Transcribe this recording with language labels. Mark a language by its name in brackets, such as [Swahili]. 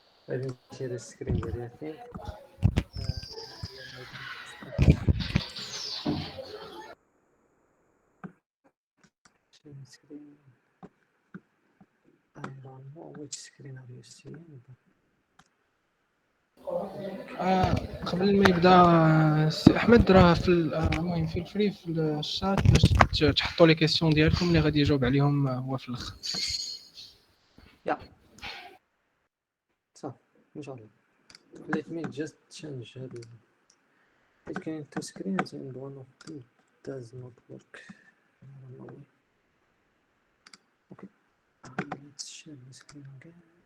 [Arabic] غادي نشير السكرين ديالي فين screen. [English] I don't know which screen are you seeing, but [Arabic] قبل ما يبدا سي احمد راه في المهم في الفري في الشات باش تحطوا لي كيسيون ديالكم اللي غادي يجاوب عليهم هو في الاخر. [English] yeah. [Arabic] So ان شاء الله. [English] Let me just change it came two screens and one of them does not work. I don't know. Okay, let's share the screen again.